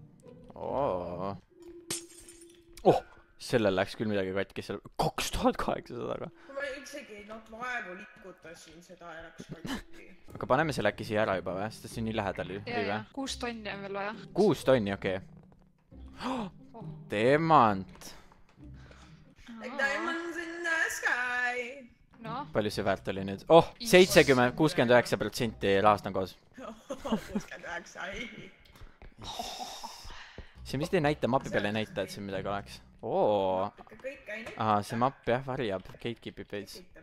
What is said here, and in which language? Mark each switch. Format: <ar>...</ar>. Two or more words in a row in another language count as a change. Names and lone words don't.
<et>Sellel läks küll midagi katki seal 2800-ga. Ma üldsegi vaevu likutasin seda ja läks katki. Aga paneme selle äkki siia ära juba või? Sest see on nii lähedal ju. Ja, 6 tonni on veel vaja. 6 tonni, okei. Demant.</et> <en>Diamonds in the sky.</en> <et>Palju see väärt oli nüüd? 69% rahast on koos. 69, ei. See vist ei näita, mapi peal ei näita, et siin midagi oleks. See mapp jah, varjab, gatekeepib veits.</et>